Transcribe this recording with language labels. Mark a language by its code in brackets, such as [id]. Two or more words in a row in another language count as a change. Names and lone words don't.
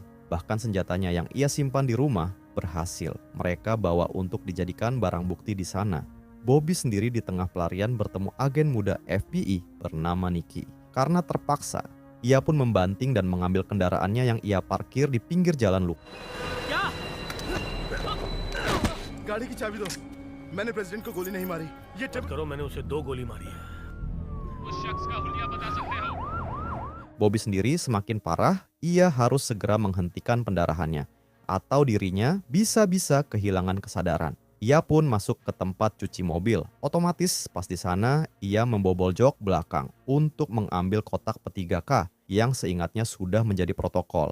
[id] Bahkan senjatanya yang ia simpan di rumah berhasil mereka bawa untuk dijadikan barang bukti di sana. Bobby sendiri di tengah pelarian bertemu agen muda FBI bernama Nicky. Karena terpaksa, ia pun membanting dan mengambil kendaraannya yang ia parkir di pinggir jalan Luke. [hi] गाड़ी की चाबी दो। मैंने प्रेसिडेंट को गोली नहीं मारी। ये मत करो, मैंने उसे 2 गोली मारी है। [id] Bobby sendiri semakin parah. Ia harus segera menghentikan pendarahannya atau dirinya bisa-bisa kehilangan kesadaran. Ia pun masuk ke tempat cuci mobil. Otomatis pas di sana ia membobol jok belakang untuk mengambil kotak P3K yang seingatnya sudah menjadi protokol.